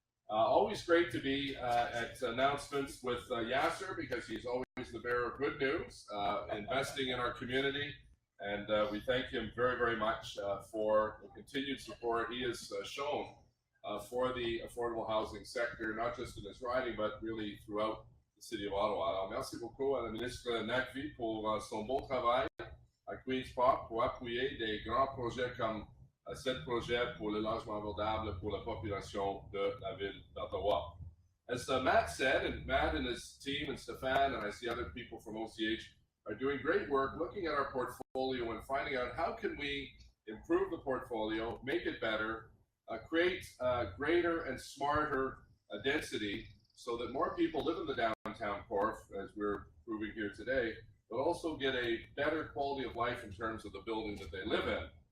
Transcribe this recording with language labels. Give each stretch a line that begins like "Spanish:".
English: Always great to be at announcements with Yasser, because he's always the bearer of good news, investing in our community. And we thank him very, very much for the continued support he has shown for the affordable housing sector, not just in his riding, but really throughout the city of Ottawa.
French: Alors, merci beaucoup à la ministre Nagdi pour son bon travail à Queen's Park pour appuyer des grands projets comme 7 projets pour le logement abordable pour la population de la ville d'Ottawa.
English: As Matt said, and Matt and his team and Stéphane, and I see other people from OCH, are doing great work looking at our portfolio and finding out how can we improve the portfolio, make it better, create greater and smarter density so that more people live in the downtown core, as we're proving here today, but also get a better quality of life in terms of the building that they live in.